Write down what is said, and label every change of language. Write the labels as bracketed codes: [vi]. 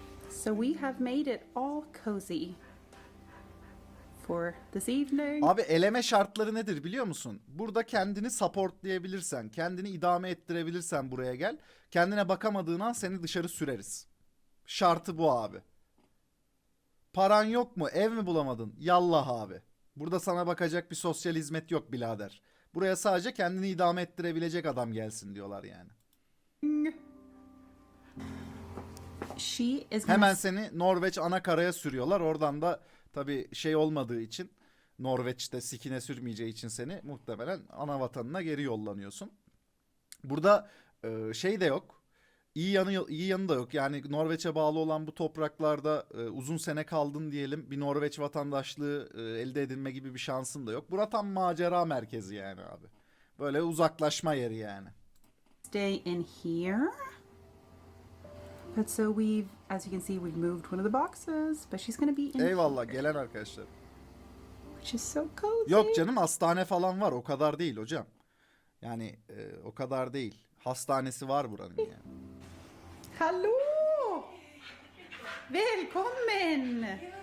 [en] So we have made it all cozy for this evening. [tr] Abi eleme şartları nedir biliyor musun? Burada kendini supportlayabilirsen, kendini idame ettirebilirsen buraya gel. Kendine bakamadığın an seni dışarı süreriz. Şartı bu abi. Paran yok mu? Ev mi bulamadın? Yallah abi. Burada sana bakacak bir sosyal hizmet yok birader. Buraya sadece kendini idame ettirebilecek adam gelsin diyorlar yani. [en] She is gonna [tr] Hemen seni Norveç ana karaya sürüyorlar. Oradan da tabii şey olmadığı için, Norveç'te sikine sürmeyeceği için seni muhtemelen ana vatanına geri yollanıyorsun. Burada şey de yok. İyi yanı da yok. Yani Norveç'e bağlı olan bu topraklarda uzun sene kaldın diyelim. Bir Norveç vatandaşlığı elde edilme gibi bir şansın da yok. Burası tam macera merkezi yani abi. Böyle uzaklaşma yeri yani. [en] stay in here. But so as you can see, we've moved one of the boxes, but she's gonna be in [tr] Eyvallah gelen arkadaşlar. [en] which is so cozy. [tr] Yok canım, hastane falan var. O kadar değil hocam. Yani o kadar değil. Hastanesi var buranın yani. [sv] Hallå! Välkommen!